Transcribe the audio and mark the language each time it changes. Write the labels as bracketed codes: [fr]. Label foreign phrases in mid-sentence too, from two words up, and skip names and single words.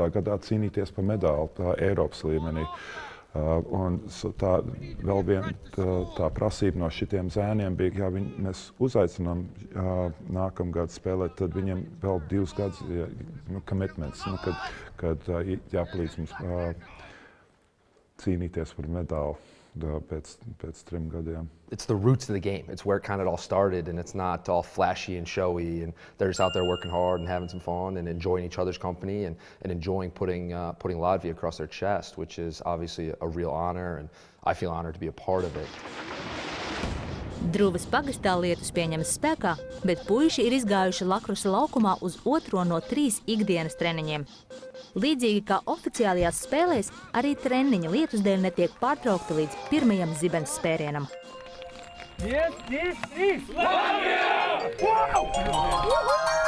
[lv] gadā cīnīties par medāli Eiropas līmenī. Un tā vēl viena tā prasība no šitiem zēniem bija, ja mēs uzaicinām nākamgad spēlēt, tad viņiem vēl 2 gadus commitments, kad jāpalīdz mums cīnīties par medāli. pēc 3 gadiem. [en] It's the roots of the game. It's where it kind of all started, and it's not all flashy and showy, and they're just out there working hard and having some fun and enjoying each other's company and enjoying putting Latvia across their chest, which is obviously a real honor, and I feel honored to be a part of it. [lv] Druvas pagastā lietus pieņemas spēkā, bet puiši ir izgājuši lakrusa laukumā uz otro no 3 ikdienas treniņiem. Līdzīgi kā oficiālajās spēlēs, arī treniņi lietus dēļ netiek pārtraukti līdz pirmajam zibens spērienam. [en] Yes, yes, yes! [lv] Latvija! Wow!